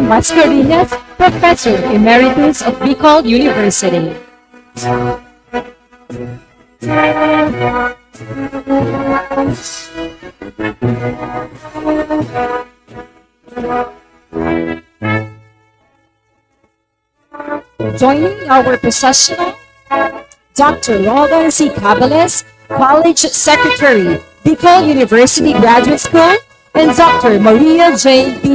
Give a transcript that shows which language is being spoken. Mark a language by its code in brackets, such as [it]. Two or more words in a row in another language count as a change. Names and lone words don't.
[en] Mascarenhas, Professor Emeritus of Bicol University. Joining our processional, Dr. Logan C. Cabales, College Secretary, Bicol University Graduate School, and Dr. Maria J. B.